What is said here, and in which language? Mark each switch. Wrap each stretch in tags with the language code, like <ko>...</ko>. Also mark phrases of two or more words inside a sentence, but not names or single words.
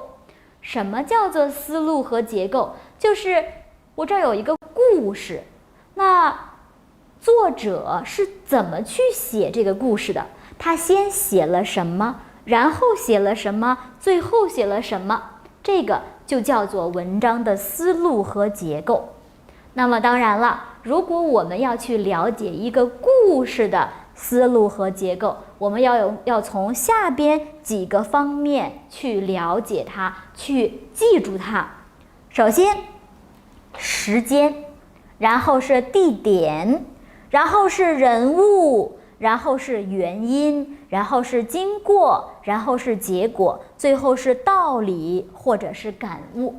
<zh>什麼叫做思路和結構？就是我這兒有一個故事，那作者是怎麼去寫這個故事的，他先寫了什麼，然後寫了什麼，最後寫了什麼，這個就叫做文章的思路和結構。那麼當然了，如果我們要去了解一個故事的思路和結構，我们要從下邊幾個方面去了解它，去記住它。首先，時間，然後是地點，然後是人物，然後是原因，然後是經過，然後是結果，最後是道理或者是感悟。</zh>